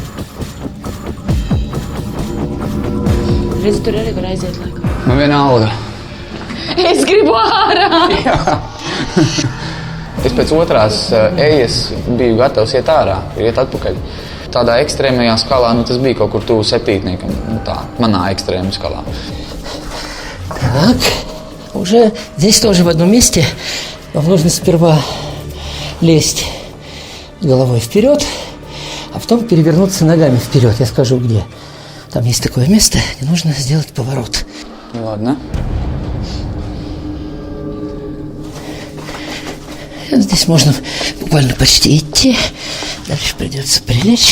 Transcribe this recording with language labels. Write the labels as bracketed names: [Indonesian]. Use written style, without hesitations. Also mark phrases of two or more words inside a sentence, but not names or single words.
[Latvian] Redzi, tur arī var aiziet laikam. Man vienalga. Es gribu ārā! Jā. Es pēc otrās ejas biju gatavs iet ārā, iet atpakaļ. Tādā ekstrēmajā skalā, tas bija kaut kur tuvu 7. Tā, manā ekstrēma skalā. [Russian] Так, уже здесь тоже в одном месте вам нужно сперва лезть головой вперед, а потом перевернуться ногами вперед. Я скажу, где. Там есть такое место, где нужно сделать поворот. Ладно. Здесь можно буквально почти идти. Дальше придется прилечь.